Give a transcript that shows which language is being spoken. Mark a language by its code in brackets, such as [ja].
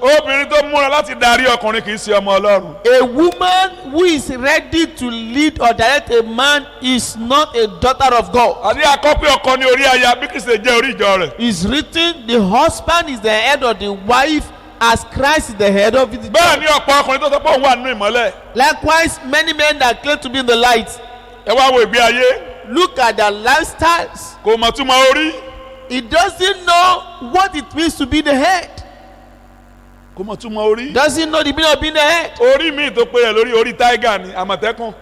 [yo] obìnrin tó múra láti darí ọkùnrin kì í ṣe ọmọ Ọlọ́run. [en] A woman who is ready to lead or direct a man is not a daughter of God. [yo] àní akọ́pẹ́ ọkọ ní orí aya bí Kristi jẹ́ orí ìjọ rẹ̀. [en] It's written, the husband is the head of the wife as Christ is the head of it. [yo] bẹ́ẹ̀ ni ọ̀pọ̀ ọkùnrin tó sọ pé òun wà nínú ìmọ́lẹ̀. [en] Likewise, many men that claim to be in the light, [yo] ẹ wá wo ìgbé ayé [en] look at their lifestyles. [yo] kò mọ̀ túmọ̀ orí. [en] He doesn't know what it means to be the head. [yo] kò mọ̀ túmọ̀ orí. [en] Doesn't know the meaning of being the head. [yo] orí mi tó pé rẹ̀ lórí orí tiger ni Àmọ̀tẹ́kùn.